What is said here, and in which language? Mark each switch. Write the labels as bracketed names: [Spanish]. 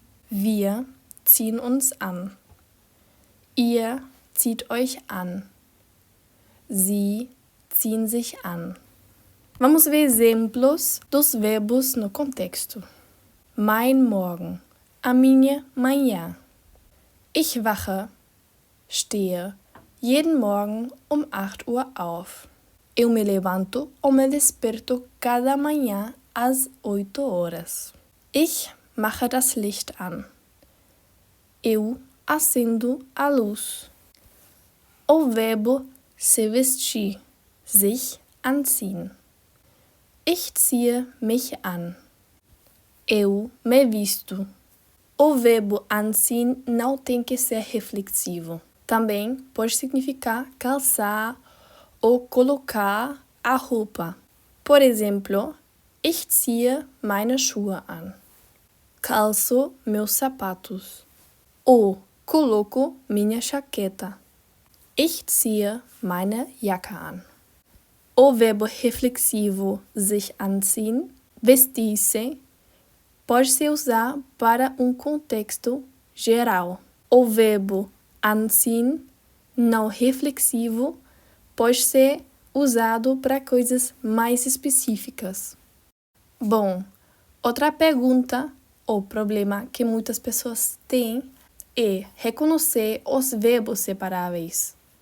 [German] Wir ziehen uns an. Ihr zieht euch an. Sie ziehen sich an. [Portuguese] Vamos ver exemplos dos verbos no contexto. [German] Mein Morgen, [Portuguese] a minha manhã. [German] Ich wache, stehe, jeden Morgen um 8 Uhr auf. [Portuguese] Eu me levanto ou me desperto cada manhã às 8 horas. [German] Ich mache das Licht an. [Portuguese] Eu acendo a luz. O verbo se vestir, sich anziehen. [German] Ich ziehe mich an. [Portuguese] Eu me visto. O verbo anziehen não tem que ser reflexivo. Também pode significar calçar ou colocar a roupa. Por exemplo, [German] ich ziehe meine Schuhe an. [Portuguese] Calço meus sapatos. Ou coloco minha jaqueta. [German] Ich ziehe meine Jacke an. [Portuguese] O verbo reflexivo [German] sich anziehen, vestir-se, [Portuguese] pode se usar para um contexto geral. O verbo anziehen, não reflexivo, pode ser usado para coisas mais específicas. Bom, outra pergunta ou problema que muitas pessoas têm é reconhecer os verbos separáveis.